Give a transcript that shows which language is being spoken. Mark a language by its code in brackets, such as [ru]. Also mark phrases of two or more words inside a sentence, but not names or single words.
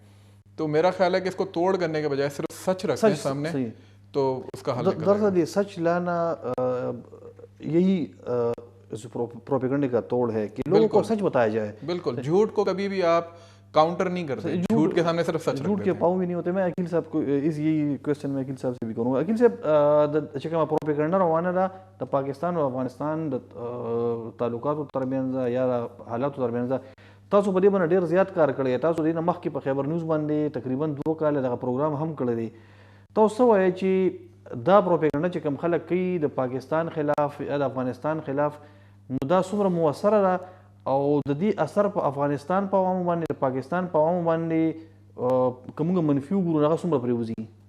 [ur] تو میرا خیال ہے کہ اس کو توڑ کرنے کے بجائے صرف سچ رکھیں سامنے، تو اس کا حل نکل جائے گا۔ دراصل یہ سچ لانا یہی پروپیگنڈے کا توڑ ہے کہ لوگوں کو سچ بتایا جائے۔ بالکل، جھوٹ کو کبھی بھی آپ کاؤنٹر نہیں کرتے، جھوٹ کے سامنے صرف سچ رکھ دیتے ہیں۔ جھوٹ کے پاؤں بھی نہیں ہوتے۔ میں عقیل صاحب کو یہی کوشچن میں عقیل صاحب سے بھی کروں گا۔ [ps] عقیل صاحب چې کومه پروپیګنډا روانه ده د پاکستان او افغانستان د تعلقاتو ترمنځ یا د حالاتو ترمنځ، تاسو په دې باندې ډېر زیات کار کړی دی، تاسو دې نه مخکې په خیبر نیوز باندې تقریبا 2 کاله دغه پروګرام هم کړی دی۔ تاسو څه وایئ چې دا پروپیګنډا چې کوم خلک کوي د پاکستان خلاف یا د افغانستان خلاف، نو دا څومره مؤثره ده او د دې اثر په افغانستان په عوامو باندې، د پاکستان په عوامو باندې که موږ منفي وګورو هغه څومره پرې وځي؟